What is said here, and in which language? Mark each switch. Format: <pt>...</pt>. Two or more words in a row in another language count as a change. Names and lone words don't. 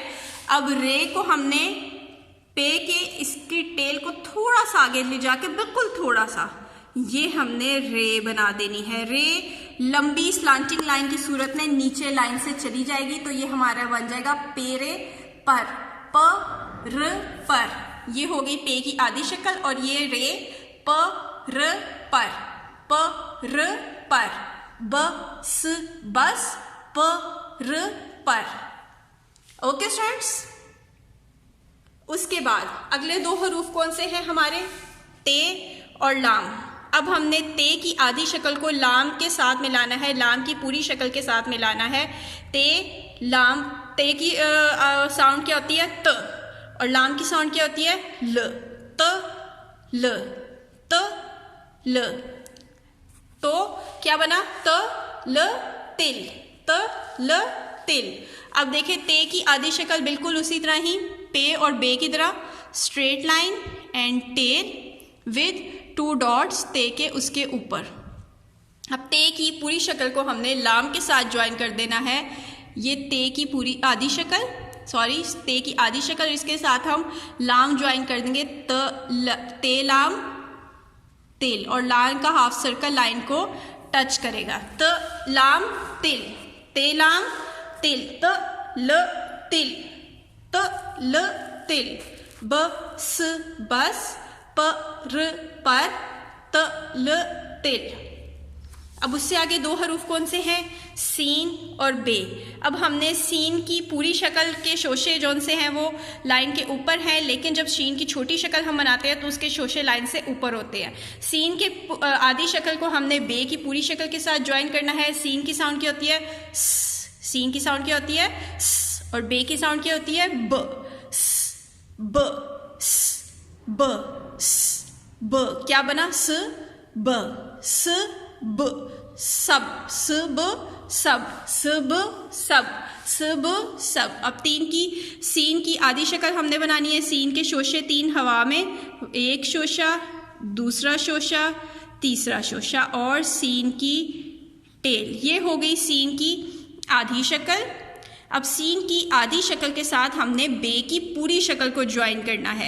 <hi>अब रे को हमने पे के इसकी टेल को थोड़ा सा आगे ले जाके, बिल्कुल थोड़ा सा, ये हमने रे बना देनी है। रे लंबी</hi> <en>slanting line</en> <hi>की सूरत में नीचे लाइन से चली जाएगी तो ये हमारा बन जाएगा पेरे पर, प र पर। ये हो गई पे की आधी शक्ल, और ये रे प र पर, प र पर, बस बस, प र पर।</hi> <en>OK students,</en> <hi>उसके बाद अगले दो हरूफ कौन से हैं हमारे, ते और लाम। अब हमने ते की आधी शक्ल को लाम के साथ मिलाना है, लाम की पूरी शक्ल के साथ मिलाना है। ते लाम, ते की साउंड क्या होती है? त, और लाम की साउंड क्या होती है? ल। त ल, त ल। तो क्या बना? त ल तिल, त ल तिल। अब देखें ते की आधी शक्ल बिल्कुल उसी तरह ही, पे और बे की तरह,</hi> <en>straight line and tail with 2 dots</en> <hi>ते के उसके ऊपर। अब ते की पूरी शक्ल को हमने लाम के साथ ज्वाइन कर देना है। ये ते की पूरी आधी शक्ल, सॉरी ते की आधी शक्ल, इसके साथ हम लाम ज्वाइन कर देंगे, ते लाम तिल, और लाम का</hi> <en>half circle line</en> <hi>को टच करेगा। त लाम तिल, ते लाम तिल, त ल तिल, त ल तिल, ब स बस, प र पर, त ल तिल। अब उससे आगे 2 हरूफ कौन से हैं? सीन और बे। अब हमने सीन की पूरी शक्ल के शोशे जौन से हैं वो लाइन के ऊपर हैं, लेकिन जब शीन की छोटी शक्ल हम बनाते हैं तो उसके शोशे लाइन से ऊपर होते हैं। सीन के आधी शक्ल को हमने बे की पूरी शक्ल के साथ ज्वाइन करना है। सीन की साउंड क्या होती है? स, सीन की साउंड क्या होती है? स, और बे की साउंड क्या होती है? ब, स, ब, स, ब, स, ब। क्या बना? स ब, स ब, सब, स ब सब, स ब सब, स ब सब। अब सीन की आधी शक्ल हमने बनानी है। सीन के शोशे 3 हवा में, एक शोशा, दूसरा शोशा, तीसरा शोशा, और सीन की टेल। ये हो गई सीन की आधी शक्ल। अब सीन की आधी शक्ल के साथ हमने बे की पूरी शक्ल को ज्वाइन करना है।</hi>